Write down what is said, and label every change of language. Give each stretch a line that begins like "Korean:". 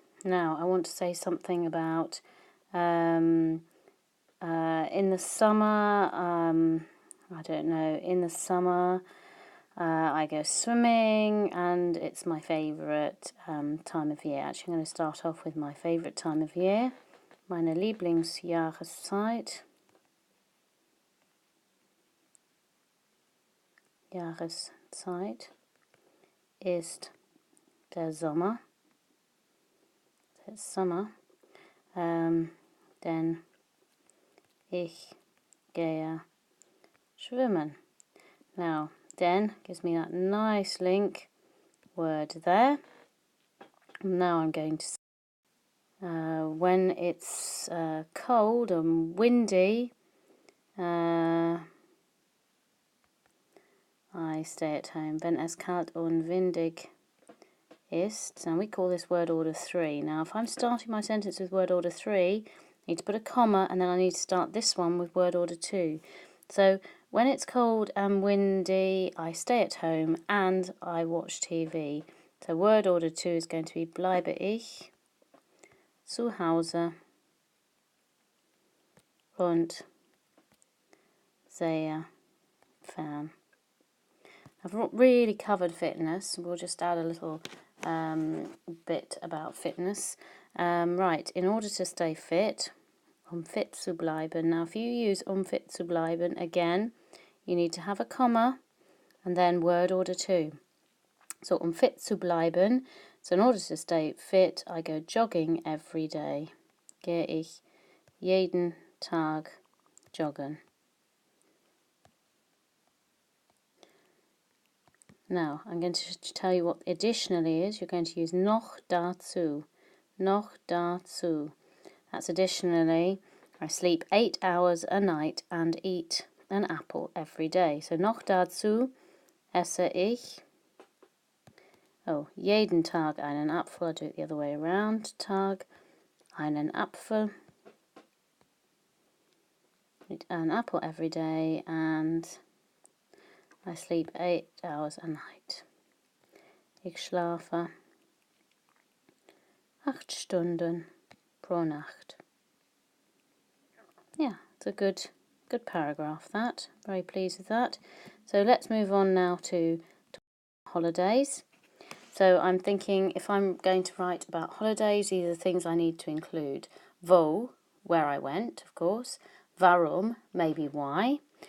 English: Now I want to say something about in the summer, I don't know, in the summer I go swimming, and it's my favourite time of year. Actually, I'm going to start off with my favourite time of year.
German: Meine Lieblingsjahreszeit. Jahreszeit ist der Sommer.
English: It's summer.
German: Denn ich gehe schwimmen.
English: Now, then gives me that nice link word there. Now I'm going to say, when it's cold and windy, I stay at home.
German: Wenn es kalt und windig ist.
English: And we call this word order 3. Now, if I'm starting my sentence with word order 3, I need to put a comma, and then I need to start this one with word order 2. So, when it's cold and windy, I stay at home and I watch TV. So, word order 2 is going to be
German: bleibe ich zu Hause und sehe fern.
English: I've not really covered fitness. We'll just add a little bit about fitness. Right, in order to stay fit,
German: fit zu bleiben.
English: Now, if you use
German: fit zu bleiben,
English: again, you need to have a comma and then word order 2.
German: So, fit zu bleiben.
English: So, in order to stay fit, I go jogging every day.
German: gehe ich jeden Tag joggen.
English: Now, I'm going to tell you what additionally is. You're going to use
German: noch dazu. Noch dazu.
English: That's additionally, I sleep 8 hours a night and eat an apple every day.
German: So noch dazu esse ich, jeden Tag einen Apfel.
English: I'll do it the other way around.
German: Tag, einen Apfel.
English: Eat an apple every day and I sleep 8 hours a night.
German: Ich schlafe 8 Stunden pro Nacht.
English: Yeah, it's a good paragraph, that. Very pleased with that. So let's move on now to holidays. So I'm thinking if I'm going to write about holidays, these are the things I need to include. Wo, where I went, of course. Warum, maybe why.